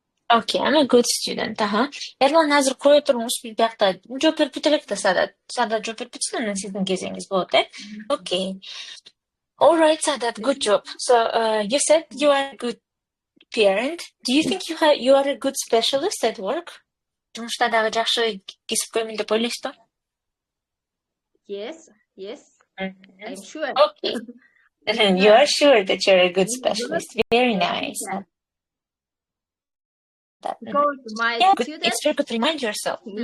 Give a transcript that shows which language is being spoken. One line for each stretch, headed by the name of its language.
English: Okay, I'm a good student.
Kyrgyz: Эрлан азыр кое туруңуз, биякта жооп берип элек да Садат жооп берип кетсин, анан сиздин кезиңиз болот, э? Okay.
English: All right, Sadat, good job. So, you said you are a good parent. Do you think you are a good specialist at work?
Kyrgyz: Жумушта дагы жакшы кесип коймун деп ойлойсузбу?
English: Yes. I'm sure. Okay. You are sure that you're a good specialist. Very nice. Because my students... It's very good to remind yourself.